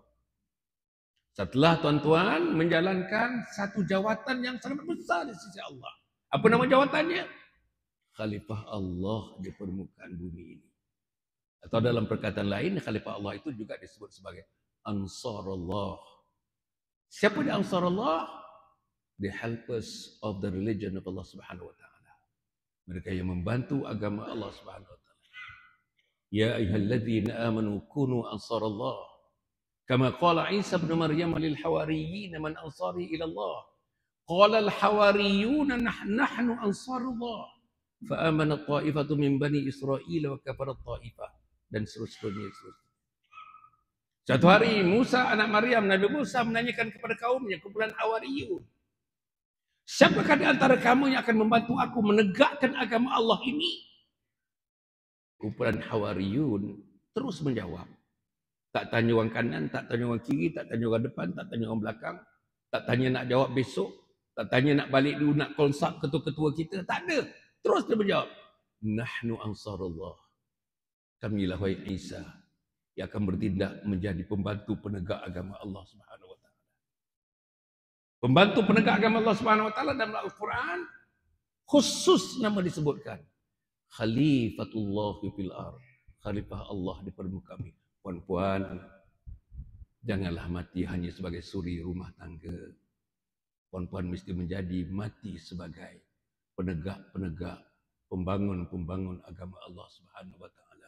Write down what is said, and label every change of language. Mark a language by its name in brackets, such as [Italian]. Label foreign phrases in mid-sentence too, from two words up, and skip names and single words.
[Malay] Setelah tuan-tuan menjalankan satu jawatan yang sangat besar di sisi Allah. Apa nama jawatannya? Khalifah Allah di permukaan bumi ini. Atau dalam perkataan lain, Khalifah Allah itu juga disebut sebagai Ansarullah. Siapa di Ansarullah? [English] The helpers of the religion of Allah [Arabic] سبحانه وتعالى. [Malay] Mereka yang membantu agama Allah [Arabic] سبحانه وتعالى. يا أيها الذين آمنوا كونوا أنصار الله. كما قال عيسى ابن مريم للحواريين من أنصاري إلى الله. قال الحواريون نحن أنصار الله. فآمنت طائفة من بني إسرائيل وكفرت طائفة [Malay] dan seterusnya. Suatu hari Musa anak Maryam, Nabi Musa menanyakan kepada kaumnya, kumpulan Hawariyun, siapakah di antara kamu yang akan membantu aku menegakkan agama Allah ini? Kumpulan Hawariyun terus menjawab. Tak tanya orang kanan, tak tanya orang kiri, tak tanya orang depan, tak tanya orang belakang, tak tanya nak jawab besok, tak tanya nak balik dulu nak konsult ketua-ketua kita, tak ada. Terus dia menjawab, [Arabic] نحن أنصار الله. [Malay] Kamilah wahai Isa yang akan bertindak menjadi pembantu penegak agama Allah [Arabic] سبحانه وتعالى. [Malay] Pembantu penegak agama Allah [Arabic] سبحانه وتعالى [Malay] dalam Al-Qur'an khusus nama disebutkan [Arabic] خليفة الله في الأرض. [Malay] Khalifah Allah di permukaan bumi. Puan-puan, janganlah mati hanya sebagai suri rumah tangga. Puan-puan mesti menjadi mati sebagai penegak-penegak, pembangun-pembangun agama Allah [Arabic] سبحانه وتعالى.